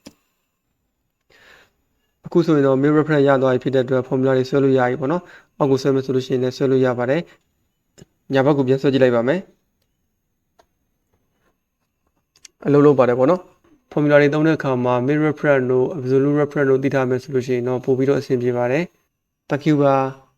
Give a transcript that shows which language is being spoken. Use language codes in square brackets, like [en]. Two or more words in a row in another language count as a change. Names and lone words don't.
[my] အခုဆိုရင်တော့ [en] mid reference [my] ရသွားပြီဖြစ်တဲ့အတွက် formula တွေဆွဲလို့ရပြီပေါ့နော်အောက်ကိုဆွဲမယ်ဆိုလို့ရှိရင်လည်းဆွဲလို့ရပါတယ်ညာဘက်ကိုပြန်ဆွဲကြည့်လိုက်ပါမယ်အလုံးလုံးပါတယ်ပေါ့နော် formula တွေသုံးတဲ့အခါမှာ [en] mid reference [my] တို့ [en] absolute reference [my] တို့သိထားမယ်ဆိုလို့ရှိရင်တော့ပို့ပြီးတော့အဆင်ပြေပါတယ် [en] Thank you [my] ပါ